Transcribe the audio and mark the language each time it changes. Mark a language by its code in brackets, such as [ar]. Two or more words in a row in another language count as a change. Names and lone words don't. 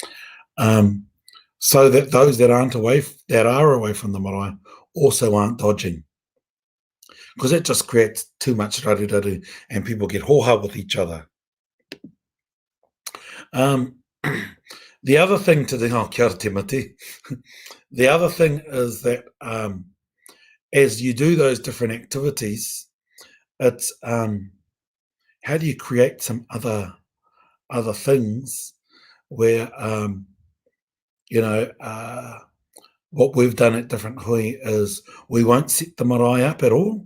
[en] So that those that are away from the marae also aren't dodging. Because that just creates too much raruraru and people get hoha with each other. The other thing to do, [mi] kia ora te mate. [en] The other thing is that as you do those different activities, it's how do you create some other things where what we've done at different hui is we won't set the marae up at all.